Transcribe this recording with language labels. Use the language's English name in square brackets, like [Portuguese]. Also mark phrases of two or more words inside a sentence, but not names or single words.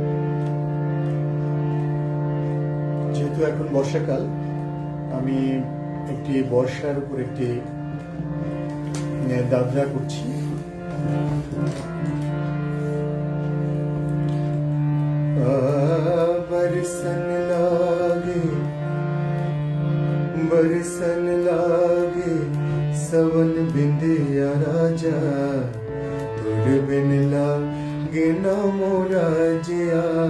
[Bangla] যেহেতু এখন বর্ষাকাল, আমি একটি বর্ষার উপর একটি দাদরা করছি। [Hindi] बरसन लागे बरसन लागे सवन बिंदिया राजा तुर बिन लागे ना मोरा जिया